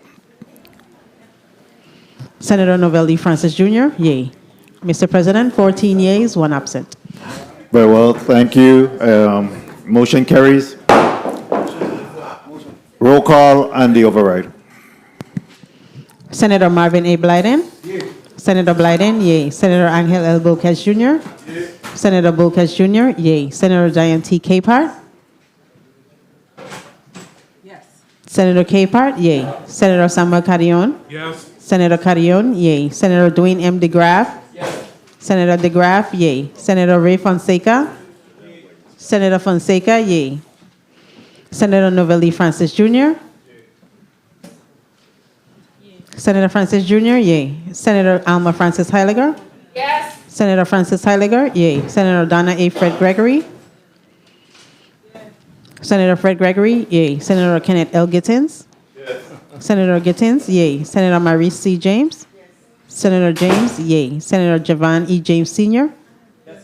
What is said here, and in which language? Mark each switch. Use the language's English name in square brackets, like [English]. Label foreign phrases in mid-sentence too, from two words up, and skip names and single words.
[English] Senator Novelli Francis Jr., yay. Mr. President, 14 yeas, 1 absent. Very well, thank you. Motion carries. Roll call and the override. Senator Marvin A. Blyden? Yay. Senator Blyden, yay. Senator Angel L. Bulkes Jr.? Yay. Senator Bulkes Jr., yay. Senator Diane T. Capehart? Yes. Senator Capehart, yay. Senator Samuel Carrion? Yes. Senator Carrion, yay. Senator Dwayne M. DeGraff? Yes. Senator DeGraff, yay. Senator Ray Fonseca? Yay. Senator Fonseca, yay. Senator Novelli Francis Jr.? Yay. Senator Francis Jr., yay. Senator Alma Francis Heiliger? Yes. Senator Francis Heiliger, yay. Senator Donna A. Fred Gregory? Yes. Senator Fred Gregory, yay. Senator Kenneth L. Gittins? Yes. Senator Gittins, yay. Senator Maurice C. James? Yes. Senator James, yay. Senator Javan E. James Sr.? Yes.